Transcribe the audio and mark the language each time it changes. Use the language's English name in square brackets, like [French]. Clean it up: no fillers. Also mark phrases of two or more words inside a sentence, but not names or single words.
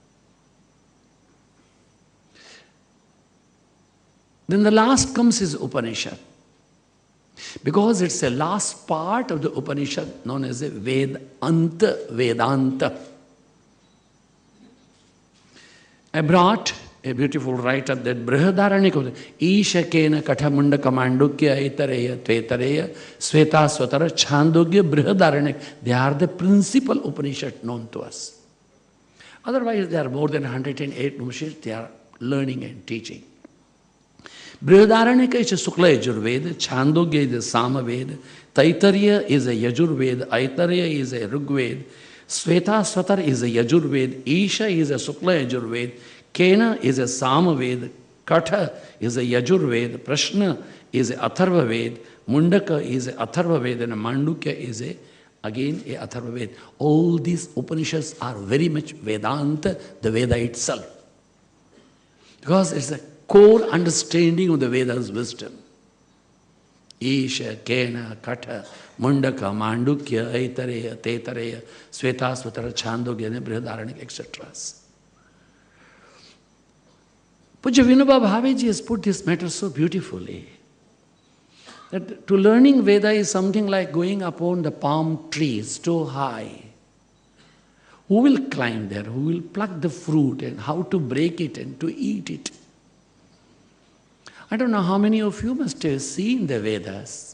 [English] Then the last comes is Upanishad. Because it's the last part of the Upanishad known as a Vedanta. I brought a beautiful writer that Brihadaranyaka, Isha Kena Kathamunda Kamandukya Aitareya Tvetareya Sveta Swatara Chandogya Brihadaranyaka. They are the principal Upanishad known to us. Otherwise, there are more than 108 Upanishads they are learning and teaching. Brihadaranyaka is a Sukla Yajurveda, Chandogya is a Sama Veda, Taittiriya is a Yajurveda, Aitareya is a Rigveda, Sveta Swatar is a Yajurveda, Isha is a Sukla Yajurveda, Kena is a Sama Veda, Katha is a Yajurveda, Prashna is a Atharva Veda, Mundaka is a Atharva Veda, and Mandukya is again a Atharva Veda. All these Upanishads are very much Vedanta, the Veda itself. Because it's a core understanding of the Veda's wisdom. Isha, Kena, Katha, Mundaka, Mandukya, Aitareya, Tetareya, Sveta, Swatara, Chandogya, Brihadaranyaka, etc. Pujya Vinoba Bhaveji has put this matter so beautifully that to learning Veda is something like going upon the palm trees too high. Who will climb there? Who will pluck the fruit and how to break it and to eat it? I don't know how many of you must have seen the Vedas.